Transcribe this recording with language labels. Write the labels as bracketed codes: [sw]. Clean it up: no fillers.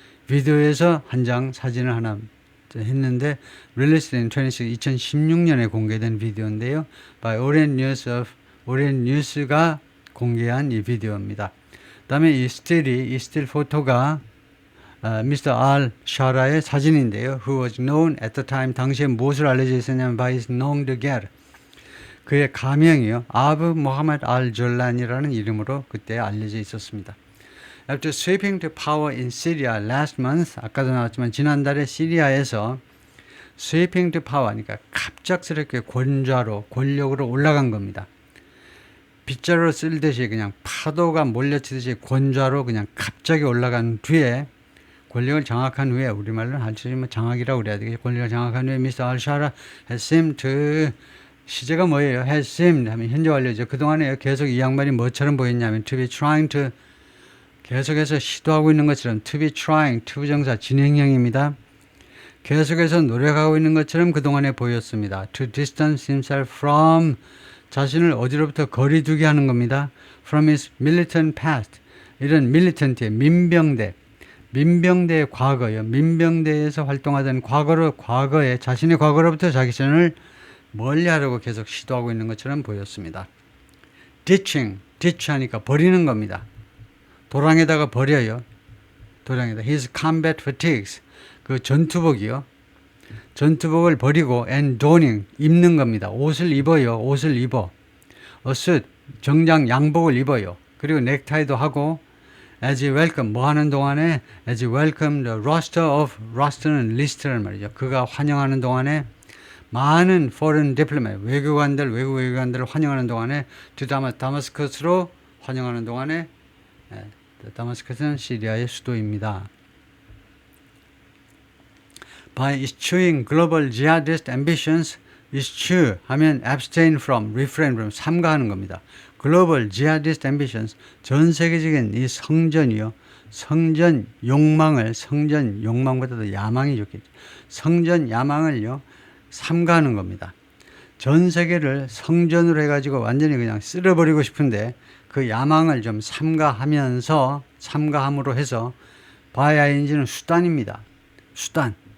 [ko] 비디오에서 한 장 사진을 하나 했는데 [en] released in [ko] 2016년에 공개된 비디오인데요. [en] by Orient News [ko] 가 공개한 이 비디오입니다. 그다음에 이 [en] still photo [ko] 가 Mr. al-Shara의 사진인데요. [en] Who was known at the time, [ko] 당시에 무엇을 알려져 있었냐면 [en] by his nom de guerre. [ko] 그의 가명이요. 아브 모하메드 al-Jolani라는 이름으로 그때 알려져 있었습니다. [en] After sweeping to power in Syria last month, [ko] 아까도 나왔지만 지난달에 시리아에서 [en] sweeping to power, [ko] 그러니까 갑작스럽게 권력으로 올라간 겁니다. 빗자루 쓸듯이 그냥 파도가 몰려치듯이 권좌로 그냥 갑자기 올라간 뒤에 권력을 장악한 후에, 우리말로는 할 수 있으면 장악이라고 그래야 되겠죠. 권력을 장악한 후에 Mr. [en] al-Shara has seemed to, [ko] 시제가 뭐예요? [en] has seemed [ko] 하면 현재 완료죠. 그동안에 계속 이 양반이 뭐처럼 보였냐면 [en] to be trying to, [ko] 계속해서 시도하고 있는 것처럼 [en] to be trying, [ko] to 부정사 진행형입니다. 계속해서 노력하고 있는 것처럼 그동안에 보였습니다. [en] to distance himself from, [ko] 자신을 어디로부터 거리두게 하는 겁니다. [en] from his militant past, [ko] 이런 militant의 민병대의 과거요. 민병대에서 활동하던 과거에 자신의 과거로부터 자기 자신을 멀리하려고 계속 시도하고 있는 것처럼 보였습니다. ditch 하니까 버리는 겁니다. 도랑에다가 버려요. 도랑에다. [en] His combat fatigues, [ko] 그 전투복이요. 전투복을 버리고 [en] and donning, [ko] 입는 겁니다. 옷을 입어요. [en] a suit, [ko] 정장 양복을 입어요. 그리고 넥타이도 하고 [en] as he welcome, [ko] 뭐 하는 동안에 [en] as he welcome the roster [ko] 는 리스트란 말이죠. 그가 환영하는 동안에 많은 [en] foreign diplomat, [ko] 외국 외교관들을 환영하는 동안에 to 다마스커스로 환영하는 동안에, 다마스커스는 시리아의 수도입니다. [en] By eschewing global jihadist ambitions, eschew 하면 abstain from, refrain from, [ko] 삼가하는 겁니다. [en] global jihadist ambitions, [ko] 전 세계적인 이 성전이요. 성전 욕망보다도 야망이 좋겠죠. 성전 야망을요, 삼가하는 겁니다. 전 세계를 성전으로 해가지고 완전히 그냥 쓸어버리고 싶은데 그 야망을 좀 삼가함으로 해서 by ing는 수단입니다. 수단.